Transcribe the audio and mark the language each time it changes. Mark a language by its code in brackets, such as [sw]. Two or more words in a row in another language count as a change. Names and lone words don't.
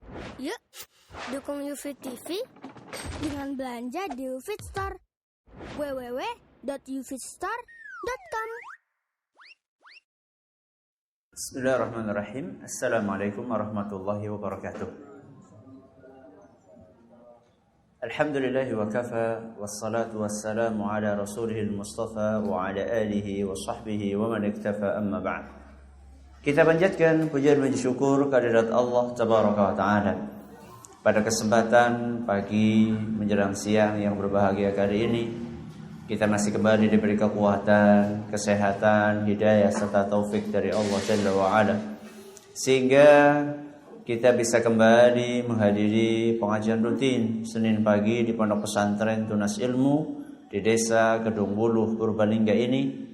[id] Yuk, dukung UFIT TV dengan belanja di UFIT Store. www.ufitstore.com. [ar] بسم الله الرحمن الرحيم. السلام عليكم ورحمة الله وبركاته. الحمد لله وكفى، والصلاة والسلام على رسوله المصطفى وعلى آله وصحبه ومن اكتفى، أما بعد. [id] Kita panjatkan pujian dan syukur kehadirat Allah [ar] تبارك وتعالى. [id] Pada kesempatan pagi menjelang siang yang berbahagia kali ini, kita masih kembali diberi kekuatan, kesehatan, hidayah serta taufik dari Allah [ar] جل وعلا, [id] sehingga kita bisa kembali menghadiri pengajian rutin Senin pagi di Pondok Pesantren Tunas Ilmu di Desa Kedung Wuluh, Purbalingga ini.